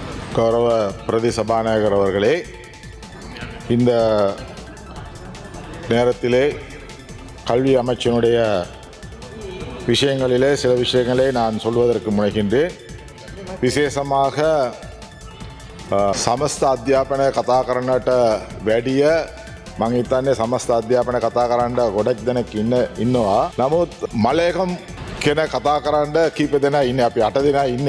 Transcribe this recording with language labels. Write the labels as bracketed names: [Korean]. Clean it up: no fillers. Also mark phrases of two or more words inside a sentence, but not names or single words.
[Tamil] கௌரவ பிரதி சபாநாயகர் அவர்களே, இந்த நேரத்திலே கல்வி அமைச்சினுடைய விஷயங்களிலே சில விஷயங்களை நான் சொல்வதற்கு முனைகின்றேன். [Sinhala] විශේෂமாக සමස්ත අධ්‍යාපනය කතා කරන්නට වැඩිය මං හිතන්නේ සමස්ත අධ්‍යාපනය කතා කරන්න ගොඩක් දෙනෙක් ඉන්නවා. නමුත් මලේකම් කෙන කතා කරන්න කීප දෙනා ඉන්නේ. අපි 8 දෙනා ඉන්නේ.